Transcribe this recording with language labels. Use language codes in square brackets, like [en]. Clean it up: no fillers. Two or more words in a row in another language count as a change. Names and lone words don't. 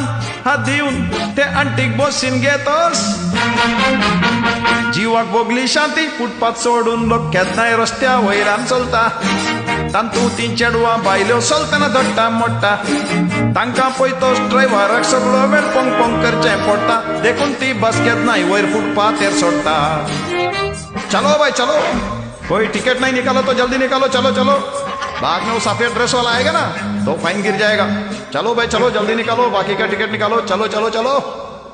[kok] हात दिवन ते आंटीक बसीन घेतोस जिवाक बोगली शांती फुटपाथ सोडून लोक केन्नाय रस्त्या वयल्यान चलता तांतू ती चेडवां बायल्यो चलतना धडटा मोडटा तांकां पळयतोच ड्रायव्हराक सगळो वेळ पोंग पोंग करचें पडटा देखून ती बस केन्नाय वयर फुटपाथेर सोडटा [hi] चलो भाई चलो कोई टिकट नहीं निकालो तो जल्दी निकालो चलो चलो बाद में वो सफेद ड्रेस वाला आएगा ना तो फाइन गिर जाएगा चलो भाई चलो जल्दी निकालो बाकी का टिकट निकालो चलो चलो चलो